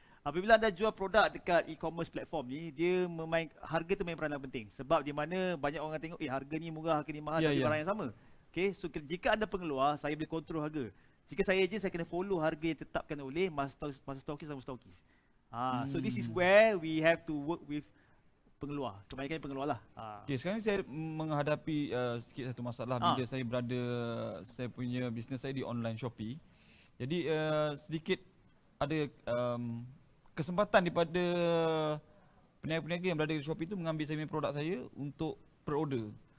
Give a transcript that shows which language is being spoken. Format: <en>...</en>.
<ms>Apabila anda jual produk dekat e-commerce platform ni, harga tu main peranan penting. Sebab di mana banyak orang tengok, harga ni murah, harga ni mahal, tapi barang yang sama. Okay, so jika anda pengeluar, saya boleh kontrol harga. Jika saya ejen, saya kena follow harga yang ditetapkan oleh masa stokis dan stokis.</ms> <en>So this is where we have to work with pengeluar.</en> <ms>Kebanyakan pengeluar lah. Okay, sekarang saya menghadapi sikit satu masalah bila saya punya bisnes saya di online Shopee. Jadi sedikit ada kesempatan daripada peniaga-peniaga yang berada di Shopee itu mengambil saya punya produk saya untuk pre-order.</ms>